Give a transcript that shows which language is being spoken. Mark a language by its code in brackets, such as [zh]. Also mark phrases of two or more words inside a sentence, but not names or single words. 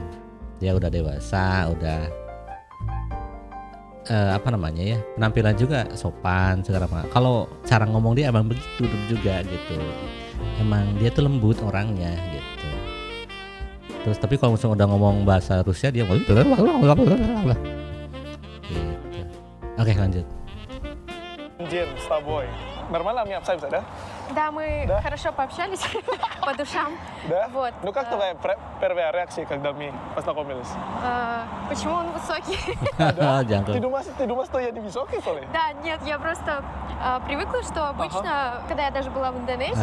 [id] Dia udah dewasa, udah apa namanya ya, penampilan juga sopan segala macam. Kalau cara ngomong dia emang begitu juga gitu. Emang dia tuh lembut orangnya gitu. Terus tapi kalau misalnya udah ngomong bahasa Rusia dia gitu. Oke, lanjut. Jin, [ru] с тобой. Нормально мне общаемся, да? Да, мы Да? хорошо пообщались по душам. Да? Вот. Ну как твоя первая реакция, когда мы познакомились? Почему он высокий? [id] Jangan. [ru] Ты думаешь, что я не высокий, что ли? Да, нет, я просто привыкла, что обычно, когда я даже была в Индонезии,